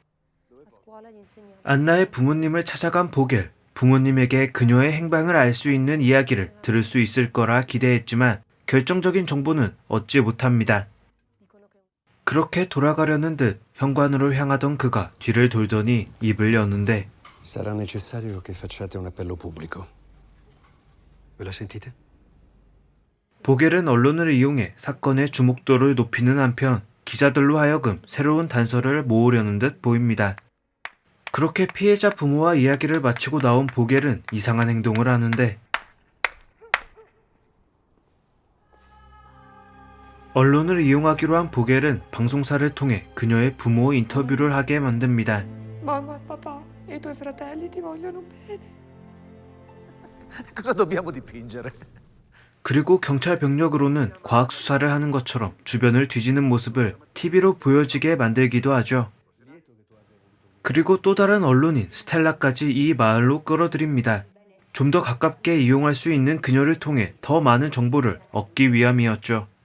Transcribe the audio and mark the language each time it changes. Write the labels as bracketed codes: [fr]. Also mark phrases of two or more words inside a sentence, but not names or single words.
[ko] 안나의 부모님을 찾아간 보겔, 부모님에게 그녀의 행방을 알 수 있는 이야기를 들을 수 있을 거라 기대했지만 결정적인 정보는 얻지 못합니다. 그렇게 돌아가려는 듯 현관으로 향하던 그가 뒤를 돌더니 입을 여는데 [it] Sarà necessario che facciate un appello pubblico. Ve la sentite? [ko] 보겔은 언론을 이용해 사건의 주목도를 높이는 한편 기자들로 하여금 새로운 단서를 모으려는 듯 보입니다. 그렇게 피해자 부모와 이야기를 마치고 나온 보겔은 이상한 행동을 하는데 언론을 이용하기로 한 보겔은 방송사를 통해 그녀의 부모 인터뷰를 하게 만듭니다. [it] Mamma e papà, i tuoi fratelli ti vogliono bene. Cosa dobbiamo dipingere? [ko] 그리고 경찰 병력으로는 과학 수사를 하는 것처럼 주변을 뒤지는 모습을 TV로 보여지게 만들기도 하죠. 그리고 또 다른 언론인 스텔라까지 이 마을로 끌어들입니다. 좀 더 가깝게 이용할 수 있는 그녀를 통해 더 많은 정보를 얻기 위함이었죠.